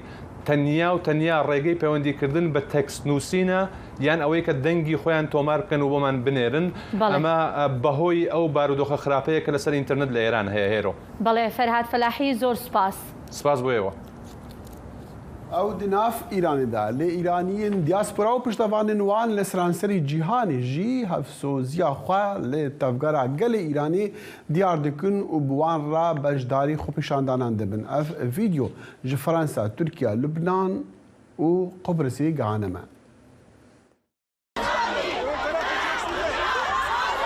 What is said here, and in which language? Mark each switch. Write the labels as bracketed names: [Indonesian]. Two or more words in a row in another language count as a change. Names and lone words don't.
[Central Kurdish] تەنیا ڕێگەی پەیوەندیکردن بە تەکست نووسینە یان ئەوەی کە دەنگی خۆیان تۆمار بکەن و بۆمان بنێرن. ئەمە بەهۆی ئەو بارودۆخە خراپەیە کە لەسەر ئینتەرنت لە ئێران هەیە. هێرۆ بەڵێ فەرهاد فەلاحی زۆر سپاس بۆیەوە. [Kurdish] ئەو دناف ئیرانیدا لێ ئیرانیین دیاسپۆرا و پشتەوانên wan لە سەرانسەری جیهانê jî hevsoziya xwe lê tevgera gelê Îranê diyar dikin û bi wan re beşdarî xwepêşandanan dibin. Ev vîdeo ji Fransa, Tirkiye, Lubnan û Qubrisê gihane me.